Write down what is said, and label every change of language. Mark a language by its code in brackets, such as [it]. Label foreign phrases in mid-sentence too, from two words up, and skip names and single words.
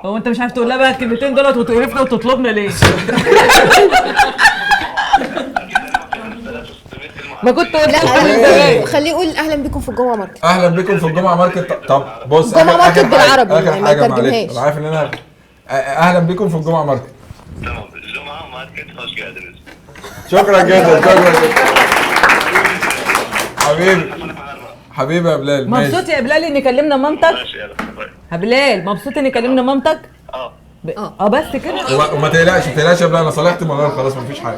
[ar] هو انت مش عارف تقول لها بقى الكلمتين دولت وتقرفنا وتطلبنا ليه؟ ما كنت قلت لا خليه يقول اهلا بكم في الجمعه ماركت. اهلا بكم في الجمعه ماركت. طب بص، الجمعة ماركت بالعربي، اخر يعني ما حاجه معلش، ترجمهاش. انا عارف ان انا اهلا بكم في الجمعه ماركت. [tr] Tamam. Cuma market hoş geldiniz. [ar] شكرا جدا، شكرا جدا حبيبي. حبيبي يا بلال. ماشي. مبسوط يا بلال ان كلمنا مامتك؟ ماشي يلا باي. يا بلال مبسوط ان كلمنا مامتك؟ بس كده. وما تقلقش، ما تقلقش يا بلال، انا صالحت مرار خلاص، مفيش حاجه.